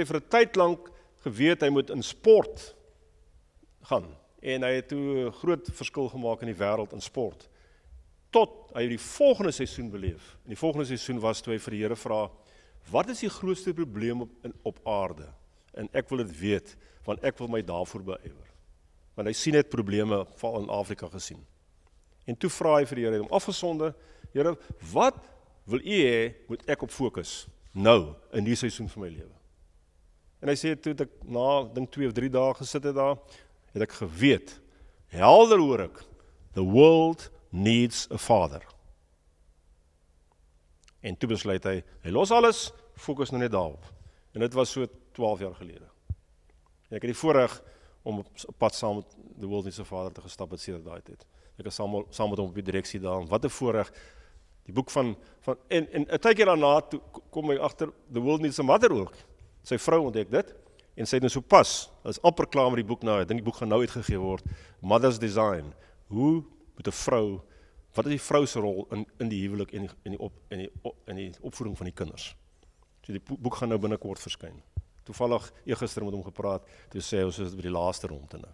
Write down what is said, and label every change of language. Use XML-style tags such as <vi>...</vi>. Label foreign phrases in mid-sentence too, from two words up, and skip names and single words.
<af>vir 'n tyd lank geweet, hy moet in sport gaan, en hy het toe 'n groot verskil gemaak in die wêreld in sport, tot hy die volgende seisoen beleef, en die volgende seisoen was toe hy vir die Here vra, wat is die grootste probleem op aarde, en ek wil dit weet, want ek wil my daarvoor beywer, want hy sien net probleme, val in Afrika gesien, en toe vra hy vir die Here, hy het hom afgesonde, Here, wat wil u hê, moet ek op fokus, nou, in die seisoen van my lewe. En hy sê, toe ek na, dink 2 of 3 dae gesit het daar, het ek geweet, helder hoor ek,</af> <en>the world needs a father.</en> <af>En toe besluit hy los alles, fokus nou net daarop. En dit was so 12 jaar gelede. En ek het die voorreg om op pad saam met</af> <en>the world needs a father</en> <af>te gestap het sedert daai tyd. Ek is saam met hom op die direksie daar, wat 'n voorreg, die boek en 'n tydjie daarna, toe kom hy agter,</af> <en>the world needs a mother ook.</en> <af>Sy vrou ontdek dit, en sy het nou so pas, hy is amper klaar met die boek nou, ek dink die boek gaan nou uitgegee word, Mother's Design, hoe moet 'n vrou, wat is die vrou se rol in die huwelik en die opvoeding van die kinders. So die boek gaan nou binnekort verskyn. Toevallig gister met hom gepraat, toe sê ons is by die laaste rond nou.</af>